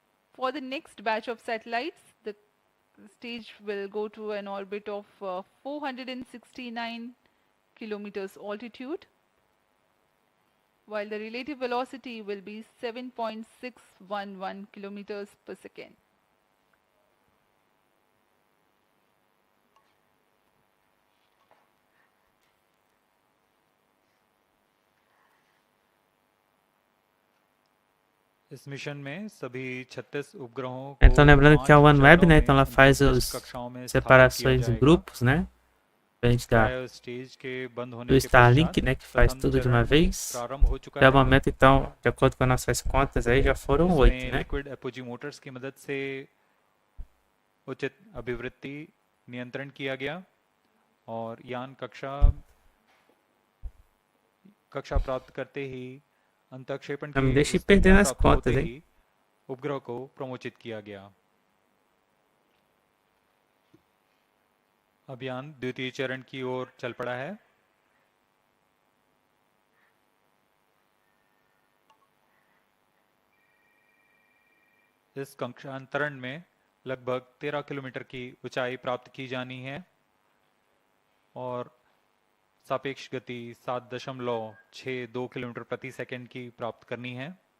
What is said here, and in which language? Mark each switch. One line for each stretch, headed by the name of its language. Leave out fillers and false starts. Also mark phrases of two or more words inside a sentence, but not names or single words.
English: For the next batch of satellites, the stage will go to an orbit of 469 kilometers altitude, while the relative velocity will be 7.611 kilometers per second.
Hindi: इस मिशन में सभी 36 उपग्रहों को
Portuguese: Então, lembrando que é o
Hindi: 5
Portuguese: OneWeb,
Hindi: चरणों
Portuguese: né?
Hindi: में
Portuguese: Então ela
Hindi: उनकी
Portuguese: faz
Hindi: विशिष्ट
Portuguese: as
Hindi: कक्षाओं में स्थापित किया
Portuguese: separações em
Hindi: जाएगा।
Portuguese: grupos, né? Diferente da,
Hindi: प्राय स्टेज के बंद होने
Portuguese: do
Hindi: के
Portuguese: Starlink,
Hindi: पश्चात
Portuguese: né? Que faz
Hindi: प्रथम
Portuguese: tudo de uma
Hindi: चरण
Portuguese: vez.
Hindi: प्रारंभ हो चुका
Portuguese: Até o
Hindi: है।
Portuguese: momento, então, de acordo com as nossas contas aí, já foram 8,
Hindi: इसमें
Portuguese: né?
English: liquid apogee motors
Hindi: की मदद से उचित अभिवृत्ति नियंत्रण किया गया और यान कक्षा प्राप्त करते ही अंतःक्षेपण
Portuguese: Não me
Hindi: की
Portuguese: deixe
Hindi: विस्तृतता
Portuguese: perder nas
Hindi: प्राप्त होते
Portuguese: contas, hein?
Hindi: ही उपग्रह को प्रमोचित किया गया। अभियान द्वितीय चरण की ओर चल पड़ा है। इस कक्षांतरण में लगभग 13 किलोमीटर की ऊंचाई प्राप्त की जानी है और सापेक्ष गति 7.62 किलोमीटर प्रति सेकंड की प्राप्त करनी है।